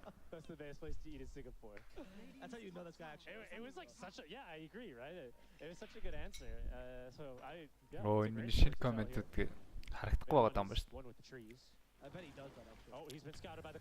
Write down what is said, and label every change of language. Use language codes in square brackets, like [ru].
[en] That's the best place to eat in Singapore. That's how you know this guy actually. It was like such a I agree, right? It was such a good answer. So I [mn] Энэ шинэ комментүүд харагдахгүй байгаа юм ба шүү. [en] I bet he does that actually. Oh, he's been scouted by the